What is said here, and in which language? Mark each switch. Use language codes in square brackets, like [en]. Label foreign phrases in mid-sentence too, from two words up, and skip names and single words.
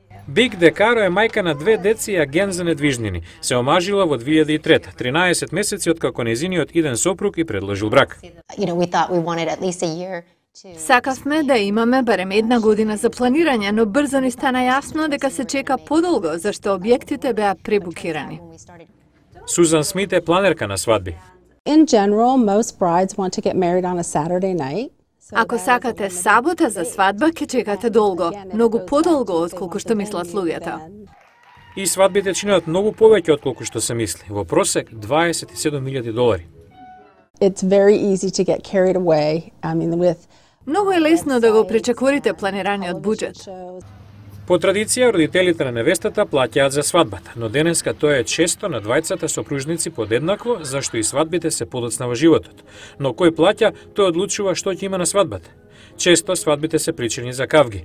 [mk] Биг Декаро е мајка на 2 деци и агент за недвижнини. Се омажила во 2003, 13 месеци откако нејзиниот иден сопруг и предложил брак. Сакавме да имаме барем 1 година за планирање, но брзо ни стана јасно дека се чека подолго, зашто објектите беа пребукирани. Сузан Смит е планерка на свадби. [en] In general, most brides want to get married on a Saturday night. [mk] Ако сакате сабота за свадба, ќе чекате долго, многу подолго отколку што мислат луѓето. И свадбите чинат многу повеќе отколку што се мисли. Во просек $27,000. [en] It's very easy to get carried away. With [mk] Многу е лесно да го пречекорите планираниот буџет. По традиција, родителите на невестата плаќаат за свадбата, но денеска тоа е често на двајцата сопружници подеднакво, зашто и свадбите се подоцна во животот. Но кој плаќа, тој одлучува што ќе има на свадбата. Често свадбите се причини за кавги.